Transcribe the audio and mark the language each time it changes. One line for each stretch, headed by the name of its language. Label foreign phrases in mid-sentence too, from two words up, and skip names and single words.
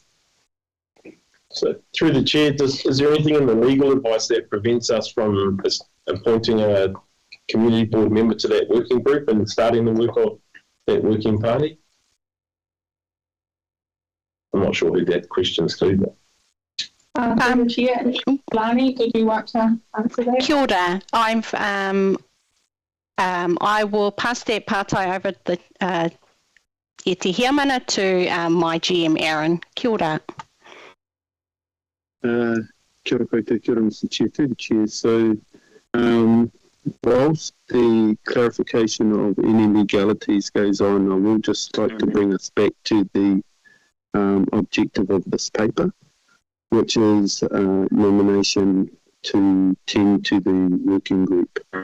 English: So through the chair, is there anything in the legal advice that prevents us from appointing a community board member to that working group and starting the work of that working party? I'm not sure who that question's to, but. Chair, Lani, did you want to answer that?
Māori: Kia ora.
English: I will pass that pātai over the
Māori: e te hiamana
English: to my GM, Aaron.
Māori: Kia ora. Kia ora koutou, kia ora Mr.
English: Chair, through the chair. So, whilst the clarification of any legalities goes on, I will just like to bring us back to the objective of this paper, which is nomination to tend to the working group.